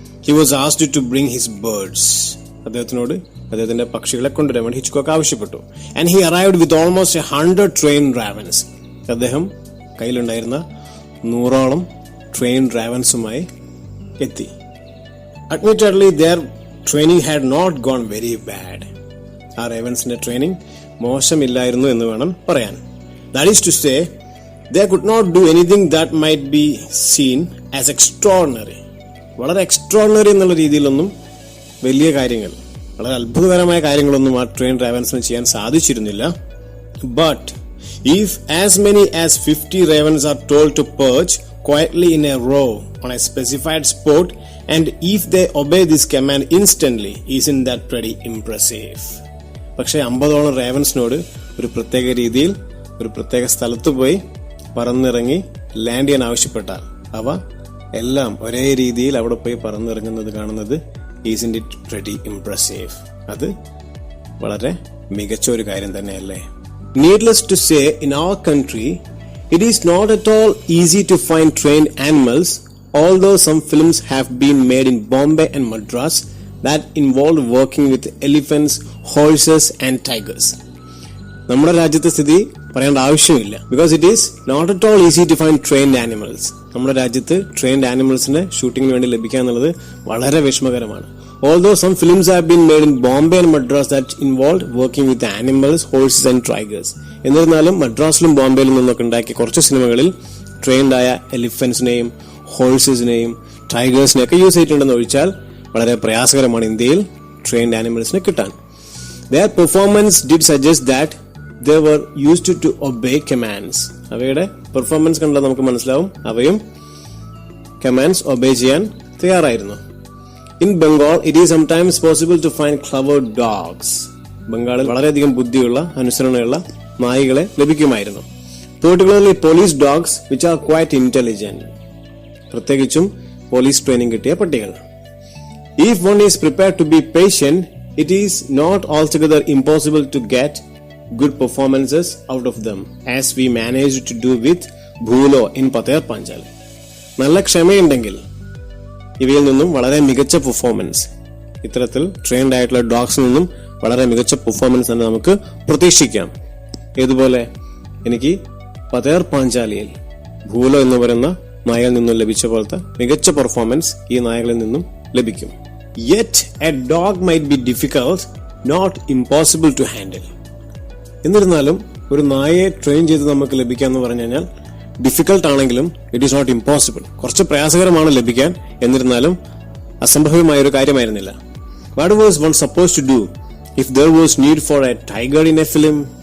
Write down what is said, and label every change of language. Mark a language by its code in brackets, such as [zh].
[en] He was asked to bring his birds. [ml] അദ്ദേഹത്തിനോട് അദ്ദേഹത്തിന്റെ പക്ഷികളെ കൊണ്ടുവരാൻ വേണ്ടി ഹിച്ച്കോക്ക് ആവശ്യപ്പെട്ടു. [en] And he arrived with almost 100 trained ravens. [ml] അദ്ദേഹം കയ്യിലുണ്ടായിരുന്ന 100ഓളം ട്രെയിൻഡ് റാവൻസുമായി എത്തി. [en] Admittedly, their training had not gone very bad. [ml] ആ റേവൻസിന്റെ ട്രെയിനിങ് മോശമില്ലായിരുന്നു എന്ന് വേണം പറയാൻ. [en] That is to say, they could not do anything that might be seen as extraordinary. [ml] വളരെ extraordinary എന്നുള്ള രീതിയിലൊന്നും വലിയ കാര്യങ്ങൾ, വളരെ അത്ഭുതകരമായ കാര്യങ്ങളൊന്നും ആ ട്രെയിൻ റേവൻസിന് ചെയ്യാൻ സാധിച്ചിരുന്നില്ല. [en] But if as many as 50 ravens are told to perch quietly in a row on a specified spot, and if they obey this command instantly, isn't that pretty impressive? [ml] പക്ഷെ 50ഓളം റേവൻസിനോട് ഒരു പ്രത്യേക രീതിയിൽ ഒരു പ്രത്യേക സ്ഥലത്ത് പോയി പറന്നിറങ്ങി ലാൻഡ് ചെയ്യാൻ ആവശ്യപ്പെട്ടാൽ അവ എല്ലാം ഒരേ രീതിയിൽ അവിടെ പോയി പറന്നിറങ്ങുന്നത് കാണുന്നത് [en] isn't it pretty impressive? [ml] അത് വളരെ മികച്ച ഒരു കാര്യം തന്നെയല്ലേ? [en] Needless to say, in our country, it is not at all easy to find trained animals, although some films have been made in Bombay and Madras that involved working with elephants, horses and tigers. [ml] നമ്മുടെ രാജ്യത്തെ സ്ഥിതി പറയേണ്ട ആവശ്യമില്ല. [en] Because it is not at all easy to find trained animals. [ml] നമ്മുടെ രാജ്യത്ത് trained ആനിമൽസിനെ ഷൂട്ടിങ്ങിന് വേണ്ടി ലഭിക്കുക എന്നുള്ളത് വളരെ വിഷമകരമാണ്. [en] Although some films have been made in Bombay and Madras that involved working with animals, horses and tigers. [ml] എന്നിരുന്നാലും മദ്രാസിലും ബോംബെയിലും നിന്നൊക്കെ ഉണ്ടാക്കിയ കുറച്ച് സിനിമകളിൽ ട്രെയിൻഡ് ആയ എലിഫന്റ്സിനെയും ഹോഴ്സസിനെയും ടൈഗേഴ്സിനെയൊക്കെ യൂസ് ചെയ്തിട്ടുണ്ടെന്ന് ഒഴിച്ചാൽ വളരെ പ്രയാസകരമാണ് ഇന്ത്യയിൽ ട്രെയിൻഡ് ആനിമൽസിനെ കിട്ടാൻ. [en] Their performance did suggest that they were used to obey commands. [ml] അവയുടെ പെർഫോമൻസ് കണ്ടാൽ നമുക്ക് മനസ്സിലാവും അവയും കമാൻഡ്സ് ഒബേ ചെയ്യാൻ തയ്യാറായിരുന്നു. [en] In Bengal, it is sometimes possible to find clever dogs. [ml] ബംഗാളിൽ വളരെയധികം ബുദ്ധിയുള്ള അനുസരണയുള്ള നായികളെ ലഭിക്കുമായിരുന്നു. [en] Particularly police dogs which are quite intelligent. [ml] പ്രത്യേകിച്ചും പോലീസ് ട്രെയിനിങ് കിട്ടിയ പട്ടികൾ. [en] If one is prepared to be patient, it is not altogether impossible to get good performances out of them, as we managed to do with Bhulo in Pater Panchal. [ml] നല്ല ക്ഷമയുണ്ടെങ്കിൽ ഇവയിൽ നിന്നും വളരെ മികച്ച performance, ഇത്തരത്തിൽ trained ആയിട്ടുള്ള ഡോഗ്സിൽ നിന്നും വളരെ മികച്ച പെർഫോമൻസ് തന്നെ നമുക്ക് പ്രതീക്ഷിക്കാം. ഏതുപോലെ എനിക്ക് പതേർ പാഞ്ചാലിയിൽ ഭൂലോ എന്ന് പറയുന്ന നായയിൽ നിന്നും ലഭിച്ച പോലത്തെ മികച്ച പെർഫോമൻസ് ഈ നായകളിൽ നിന്നും ലഭിക്കും. [en] Yet a dog might be difficult, not impossible to handle. [ml] എന്നിരുന്നാലും ഒരു നായയെ ട്രെയിൻ ചെയ്ത് നമുക്ക് ലഭിക്കാന്ന് പറഞ്ഞു കഴിഞ്ഞാൽ ഡിഫിക്കൽട്ട് ആണെങ്കിലും [en] It is not impossible. [ml] കുറച്ച് പ്രയാസകരമാണ് ലഭിക്കാൻ, എന്നിരുന്നാലും അസംഭവ്യമായ ഒരു കാര്യമായിരുന്നില്ല. [en] What was one suppose to do if there was need for a tiger in a film?